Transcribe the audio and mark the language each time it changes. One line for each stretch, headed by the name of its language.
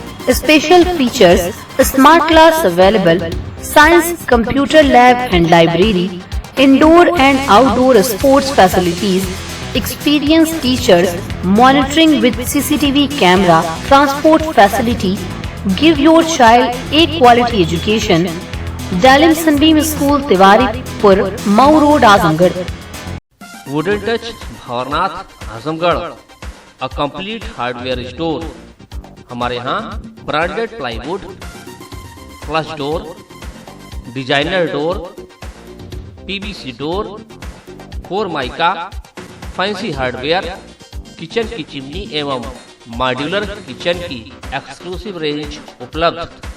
English: Special features, smart class available, science, computer lab and library, indoor and outdoor sports facilities, experienced teachers, monitoring with CCTV camera, transport facility. Give your child a quality education. Dalim Sunbeam School, Tiwaripur, Mau Road, Azamgarh. Wooden touch, Bhawarnath, Azamgarh, a complete hardware store.
Hindi: हमारे यहाँ branded plywood, flush door, designer door, PVC door, 4 mica, fancy hardware, kitchen की chimney एवं modular kitchen की exclusive range उपलब्ध।